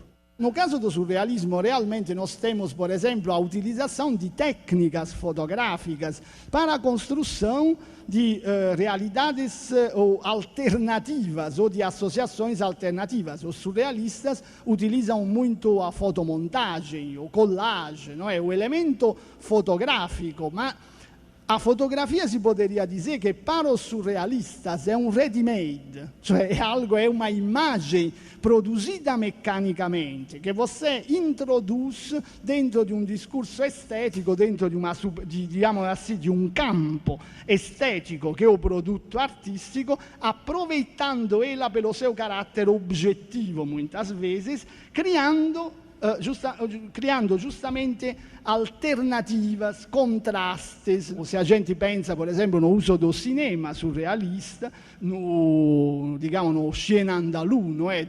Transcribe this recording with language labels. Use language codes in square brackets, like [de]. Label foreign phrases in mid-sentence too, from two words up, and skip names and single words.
[pt] No caso do surrealismo, realmente nós temos, por exemplo, a utilização de técnicas fotográficas para a construção de realidades alternativas ou de associações alternativas. Os surrealistas utilizam muito a fotomontagem, o collage, não é? O elemento fotográfico, mas a fotografia si poderia dizer che para os surrealistas [it] è un [pt] ready-made, [it] cioè è [pt] uma imagem produzida meccanicamente, che você introduz dentro [it] di un discorso estetico, [pt] dentro [it] di un campo estetico che è [pt] o produto artistico, aproveitando ela pelo seu [it] carattere oggettivo, [pt] muitas vezes, criando justamente alternativas, contrastes. Se a gente pensa, por exemplo, no uso do cinema surrealista, no Chien Andalou, não é?